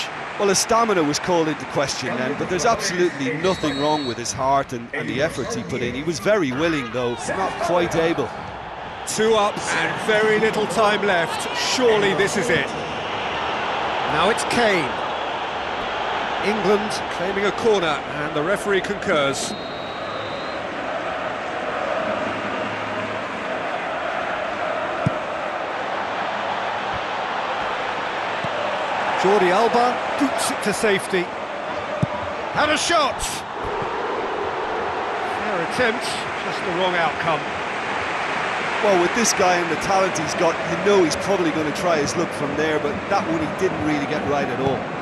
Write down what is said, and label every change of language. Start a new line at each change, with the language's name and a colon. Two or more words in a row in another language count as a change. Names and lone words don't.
English: Well, his stamina was called into question then, but there's absolutely nothing wrong with his heart and the efforts he put in. He was very willing, though, not quite able. 2 up and very little time left. Surely this is it. Now it's Kane. England claiming a corner, and the referee concurs. Jordi Alba boots it to safety. Had a shot! Fair attempt, just the wrong outcome. Well, with this guy and the talent he's got, you know he's probably going to try his luck from there, but that one he didn't really get right at all.